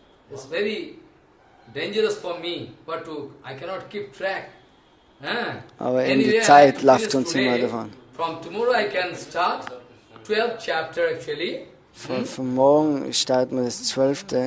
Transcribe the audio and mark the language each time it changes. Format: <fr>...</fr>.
<en>It's very dangerous for me, but I cannot keep track.</en> <de>Aber in die Zeit läuft uns immer davon.</de> <en>From tomorrow I can start 12th chapter actually.</en> <de>Von morgen starten wir das 12.</de>